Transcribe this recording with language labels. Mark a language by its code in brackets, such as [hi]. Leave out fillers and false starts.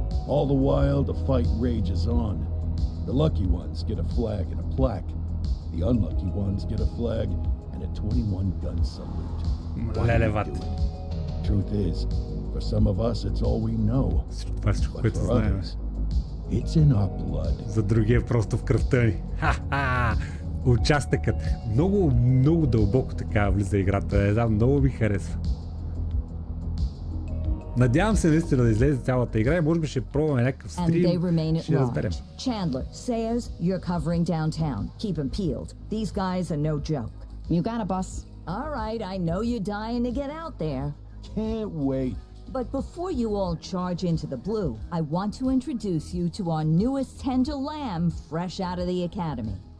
[en] All the while the fight rages on. The lucky ones get a flag and a plaque. The unlucky ones get a flag and a 21-gun salute. Why do we do it? Truth is, for some of us it's all we know. But for others, it's in our blood. [bg] За другия просто в кръвта ни. Участъкът. Много дълбоко така влиза играта. Много ми харесва. Надявам се наистина да излезе цялата игра и може би ще пробваме някакъв стрим. Ще разберем. [en] Chandler says you're covering downtown. Keep them peeled. These guys are no joke. You got a bus? All right, I know you're dying to get out there. Can't wait. But before you all charge into the blue, I want to introduce you to our newest tender lamb fresh out of the academy.